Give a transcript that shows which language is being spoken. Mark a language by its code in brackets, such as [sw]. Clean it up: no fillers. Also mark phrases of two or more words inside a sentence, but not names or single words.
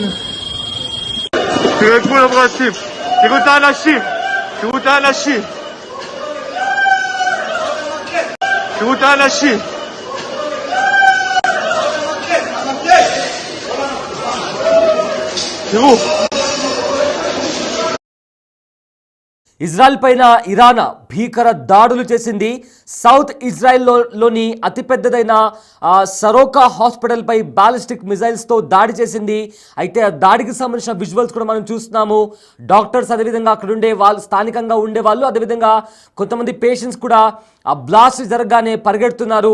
[he] תראו את גבול הברסים, תראו את האנשים, תראו את האנשים, תראו את האנשים. תראו [te] ఇజ్రాయెల్ పైన ఇరాన్ భీకర దాడులు చేసింది. సౌత్ ఇజ్రాయెల్లోని అతిపెద్దదైన సరోకా హాస్పిటల్ పై [en] ballistic missiles [te] దాడి చేసింది. అయితే ఆ దాడికి సంబంధించిన విజువల్స్ కూడా మనం చూస్తున్నాము. డాక్టర్స్ అదేవిధంగా అక్కడ ఉండే వాళ్ళు స్థానికంగా ఉండేవాళ్ళు అదేవిధంగా కొంతమంది పేషెంట్స్ కూడా ఆ బ్లాస్ట్ జరగగానే పరిగెడుతున్నారు.